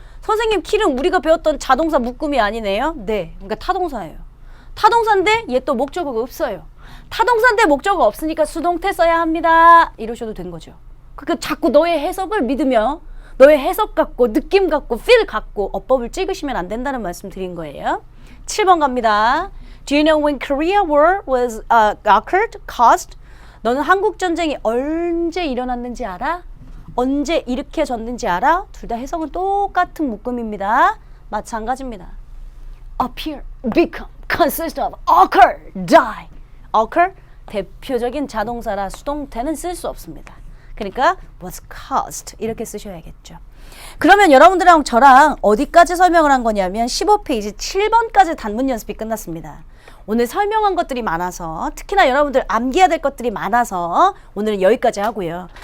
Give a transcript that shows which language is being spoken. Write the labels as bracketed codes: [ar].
[ko] 선생님 kill은 우리가 배웠던 자동사 묶음이 아니네요. 네, 그러니까 타동사예요. 타동사인데 얘 또 목적어가 없어요. 타동사인데 목적어가 없으니까 수동태 써야 합니다. 이러셔도 된 거죠. 그러니까 자꾸 너의 해석을 믿으며 너의 해석 갖고 느낌 갖고 feel 갖고 어법을 찍으시면 안 된다는 말씀 드린 거예요. 7번 갑니다. [en] Do you know when Korea War was occurred, caused? [ko] 너는 한국 전쟁이 언제 일어났는지 알아? 언제 일으켜졌는지 알아? 둘 다 해석은 똑같은 묶음입니다. 마찬가지입니다. [en] appear, become, consist of, occur, die. [ko] occur 대표적인 자동사라 수동태는 쓸 수 없습니다. 그러니까 was caused 이렇게 쓰셔야겠죠. 그러면 여러분들이랑 저랑 어디까지 설명을 한 거냐면 15페이지 7번까지 단문 연습이 끝났습니다. 오늘 설명한 것들이 많아서 특히나 여러분들 암기해야 될 것들이 많아서 오늘은 여기까지 하고요.